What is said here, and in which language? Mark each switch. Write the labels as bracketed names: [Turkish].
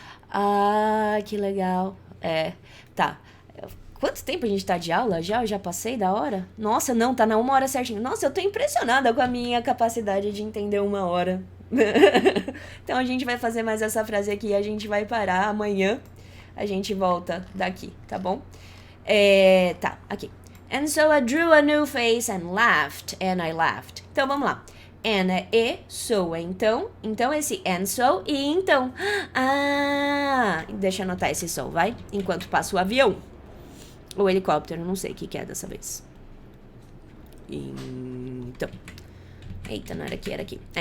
[Portuguese] Ah, que legal. Tá. Quanto tempo a gente tá de aula já? Eu já passei da hora? Nossa, não, tá na 1 hora certinho. Nossa, eu tô impressionada com a minha capacidade de entender 1 hora. Então a gente vai fazer mais essa frase aqui e a gente vai parar amanhã. A gente volta daqui, tá bom? Tá, aqui. [English] And so I drew a new face and laughed, and I laughed. [Portuguese] Então vamos lá. And é e, so é então. Então esse [English] and so [Portuguese] e então. Ah, deixa eu anotar esse so, vai? Enquanto passa o avião. O helicóptero, não sei o que é dessa vez. Então. Eita, não era aqui, era aqui.